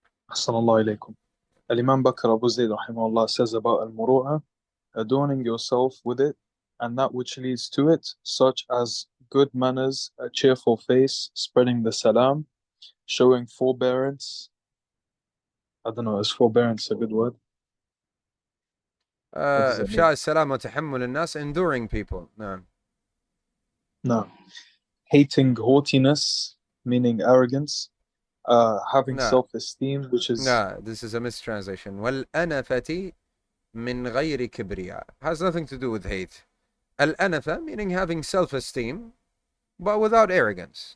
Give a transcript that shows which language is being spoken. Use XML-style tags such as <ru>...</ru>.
<en>Assalamu alaikum. Al-Imam Bakr Abu Zayd rahimahullah says about al-Muru'a, adorning yourself with it and that which leads to it, such as good manners, a cheerful face, spreading the salam, showing forbearance. I don't know, is forbearance a good word? What does it mean?</en> <ar>إفشاء السلام وتحمل الناس,</ar> <en>enduring people.</en> <ar>نعم.</ar> <en>No. Hating haughtiness, meaning arrogance. Having No. self-esteem, which is... No, this is a mistranslation.</en> <ar>والأنفة من غير كبرياء.</ar> <en>Has nothing to do with hate. الأنفة meaning having self-esteem, but without arrogance.</en>